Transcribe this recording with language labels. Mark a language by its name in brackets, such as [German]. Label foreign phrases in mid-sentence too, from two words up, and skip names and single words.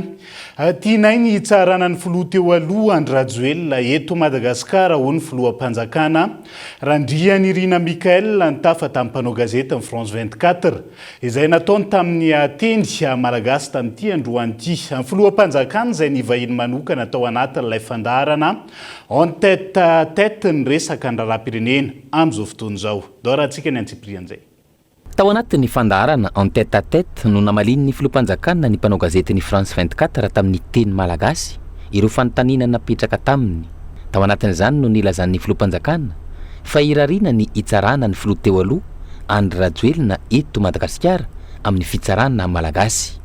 [Malagasy] Tianay ny hitsarana ny filoha teo aloha Andry Rajoelina eto Madagasikara ho ny filoham-panjakana. Randriany Irina Mikael ny tafa tamin'ny mpanao gazety ny France 24 izay nataony tamin'ny teny malagasy tamin'ity androany ity. Ny filoham-panjakana izay ny vahiny manokana tao anatin'ilay fandarana [French] en tête à tête [Malagasy] ny resaka ny raharaham-pirenena amin'izao fotoana izao. Dao rahantsika ny antsiprian'izay. Tao anatin'ny fandarana [French] en tête à tête [Malagasy] no namalin'ny filoham-panjakana ny mpanao gazety ny France 24 tamin'ny teny malagasy ireo fanontaniana napetraka taminy. Tao anatin'izany no nilazan'ny filoham-panjakana fa irariana ny hitsarana ny filoha teo aloha Andry Rajoelina eto Madagasikara amin'ny fitsarana malagasy.